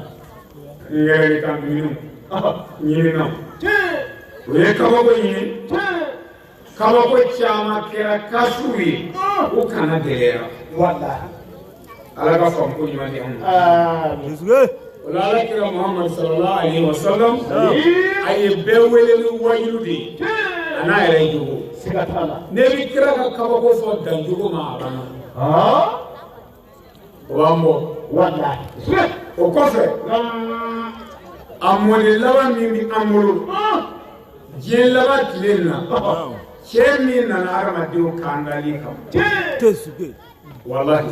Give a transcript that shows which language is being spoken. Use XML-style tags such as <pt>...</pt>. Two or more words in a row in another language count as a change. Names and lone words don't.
<bm>n yɛrɛ de kan ɲininaw ɲininaw o ye kabako ɲini kabako caman kɛra kafiriw ye o kana gɛlɛyara wallahi ala ka faamu ko ɲuman di anw ma amin o la ala kira Muhammad</bm> <ar>صلى الله عليه وسلم</ar> <bm>a ye bɛɛ wele ni wajilu de ye a n'a yɛrɛ jogo sigatala ne bi kira ka kabako fɔ danjogo ma a banna o b'an bɔ wallahi o kɔfɛ a mɔden laban min bi an bolo diɲɛ laban tile na cɛ min nana adamadenw kandali kama wallahi</bm>